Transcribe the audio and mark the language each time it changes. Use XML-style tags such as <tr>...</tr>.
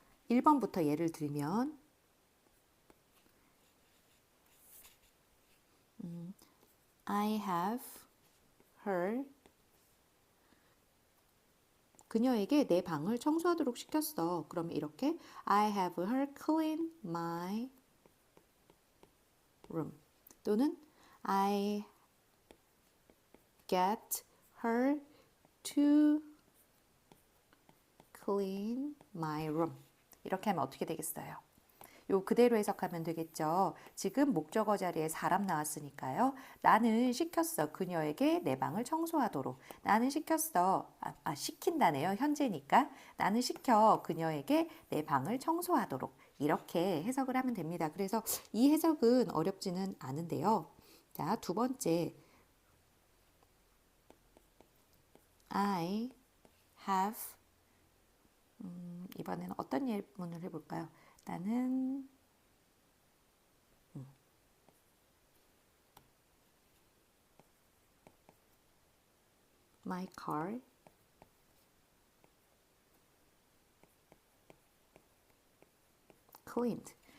<ko>1번부터 예를 들면</ko> <en>I have her</en> <ko>그녀에게 내 방을 청소하도록 시켰어. 그럼 이렇게</ko> <en>I have her clean my room</en> <ko>또는</ko> <en>I get her to clean my room</en> <ko>이렇게 하면 어떻게 되겠어요? 요 그대로 해석하면 되겠죠. 지금 목적어 자리에 사람 나왔으니까요. 나는 시켰어. 그녀에게 내 방을 청소하도록. 나는 시켰어. 시킨다네요. 현재니까. 나는 시켜. 그녀에게 내 방을 청소하도록. 이렇게 해석을 하면 됩니다. 그래서 이 해석은 어렵지는 않은데요. 자, 두 번째.</ko> <en>I have</en> <ko>이번에는 어떤 예문을 해볼까요? 나는</ko> <en>my car cleaned.</en>